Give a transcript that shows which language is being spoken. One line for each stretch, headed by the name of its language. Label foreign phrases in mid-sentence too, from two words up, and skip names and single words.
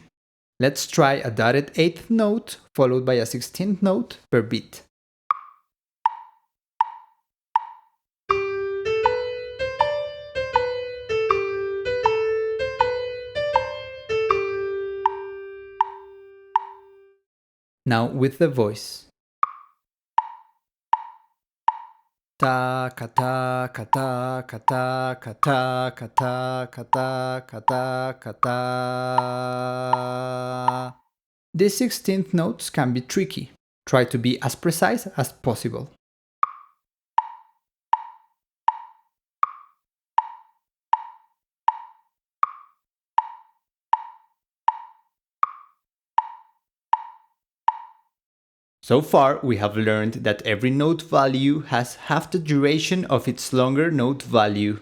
English: Let's try a dotted eighth note followed by a 16th note per beat. Now with the voice. Ta kata kata kata kata kata kata kata kata. These 16th notes can be tricky. Try to be as precise as possible. So far, we have learned that every note value has half the duration of its longer note value.